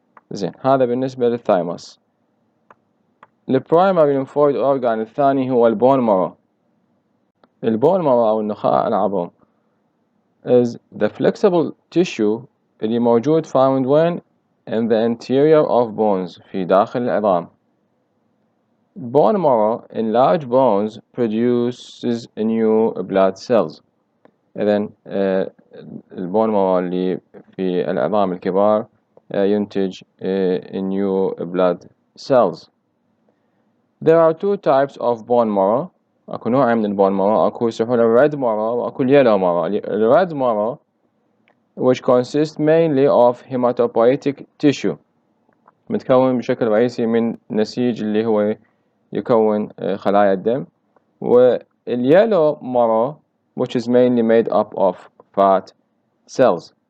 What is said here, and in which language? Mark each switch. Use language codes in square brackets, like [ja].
[ar] زين، هذا بالنسبة للثايموس. البرايمري ليمفويد أورجان الثاني هو البون مارو. البون مارو أو النخاع العظام [en] is the flexible tissue [ar] اللي موجود [en] found when in the interior of bones [ar] في داخل العظام. [en] Bone marrow in large bones produces new blood cells. [ar] إذن البون مارو اللي في العظام الكبار ينتج [en] new blood cells. There are two types of bone marrow. [ar] أكو نوع من البون مارو، أكو يسمونه red marrow وأكو yellow marrow. [en] red marrow which consists mainly of hematopoietic tissue [ar] متكون بشكل رئيسي من نسيج اللي هو يكون خلايا الدم، واليلو [en] marrow which is mainly made up of fat cells.